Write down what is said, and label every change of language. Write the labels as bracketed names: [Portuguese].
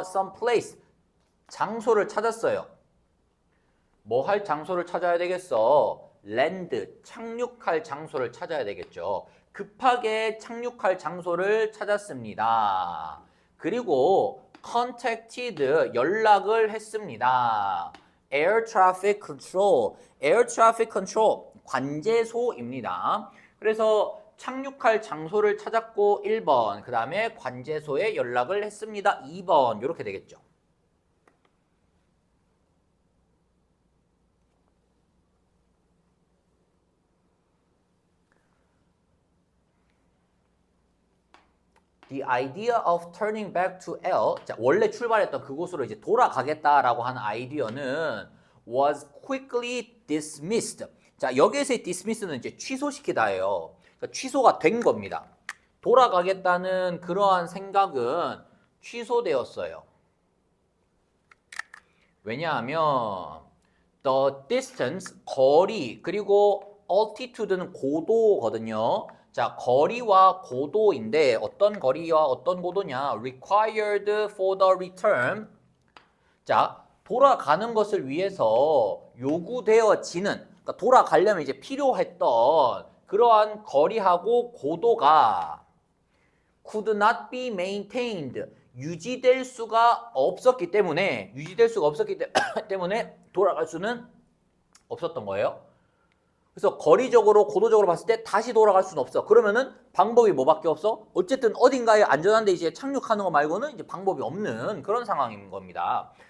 [English] some place [Korean] 장소를 찾았어요. 뭐 할 장소를 찾아야 되겠어? 랜드, 착륙할 장소를 찾아야 되겠죠. 급하게 착륙할 장소를 찾았습니다. 그리고 contacted, 연락을 했습니다. [English] Air Traffic Control, Air Traffic Control, 관제소입니다. [Korean] 그래서 착륙할 장소를 찾았고 1번, 그 다음에 관제소에 연락을 했습니다. 2번, 이렇게 되겠죠. [English] The idea of turning back to L, [Korean] 자, 원래 출발했던 그곳으로 이제 돌아가겠다라고 하는 아이디어는 [English] was quickly dismissed. [Korean] 자, 여기에서의 dismiss는 이제 취소시키다예요. 그러니까 취소가 된 겁니다. 돌아가겠다는 그러한 생각은 취소되었어요. 왜냐하면 [English] the distance, [Korean] 거리, 그리고 altitude는 고도거든요. 자, 거리와 고도인데 어떤 거리와 어떤 고도냐? [English] required for the return. [Korean] 자, 돌아가는 것을 위해서 요구되어지는, 그러니까 돌아가려면 이제 필요했던 그러한 거리하고 고도가 [English] could not be maintained. [Korean] 유지될 수가 없었기 때문에 때문에 돌아갈 수는 없었던 거예요. 그래서 거리적으로 고도적으로 봤을 때 다시 돌아갈 수는 없어. 그러면은 방법이 뭐밖에 없어? 어쨌든 어딘가에 안전한 데 이제 착륙하는 거 말고는 이제 방법이 없는 그런 상황인 겁니다.